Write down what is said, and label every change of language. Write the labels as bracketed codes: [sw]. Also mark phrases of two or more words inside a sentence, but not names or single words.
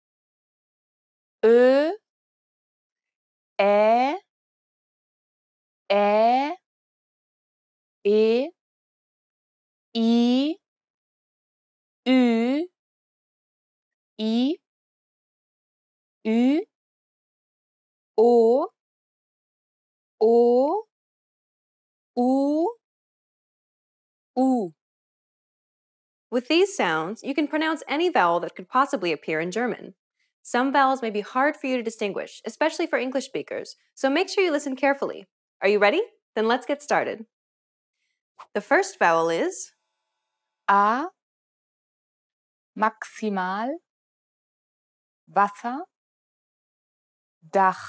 [de] Ö, Ä, Ä, E, I, Ü, I, Ü, O, O, U, U. [en] With these sounds, you can pronounce any vowel that could possibly appear in German. Some vowels may be hard for you to distinguish, especially for English speakers, so make sure you listen carefully. Are you ready? Then let's get started. The first vowel is [de] A, maximal, Wasser, Dach.